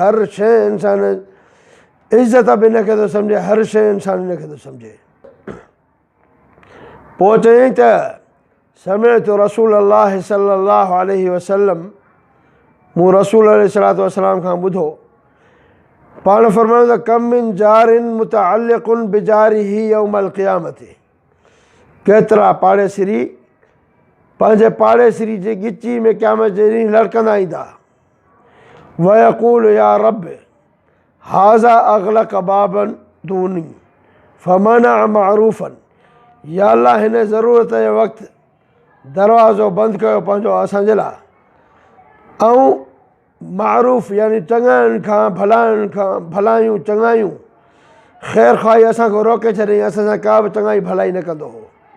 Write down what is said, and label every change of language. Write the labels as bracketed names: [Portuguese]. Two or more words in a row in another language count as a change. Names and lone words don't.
[Sindhi] हर शइ इंसान इज़त बि हिनखे थो सम्झे, हर शइ इंसान हिनखे थो सम्झे। पोइ चयईं त [Arabic] سمعت رسول الله صلى الله عليه وسلم, [Sindhi] मूं रसूल [Arabic] عليه الصلاة والسلام [Sindhi] खां ॿुधो, पाण फरमायो त [Arabic] كم من جار متعلق بجاره يوم القيامة, [Sindhi] केतिरा पाड़ेसिरी पंहिंजे पाड़ेसिरी जे ॻिची में क़यामत जे ॾींहुं लड़कंदा ईंदा। [Arabic] ويقول يا رب هذا أغلق بابه دوني فمنع معروفه, [Sindhi] या अल्लाह हिन ज़रूरत जे वक़्तु दरवाज़ो बंदि कयो पंहिंजो असांजे लाइ, ऐं मअरूफ़ यानी चङनि खां भलायूं चङायूं ख़ैर ख़्वाही असांखे रोके छॾियईं, असां सां का बि चङाई भलाई न कंदो हो।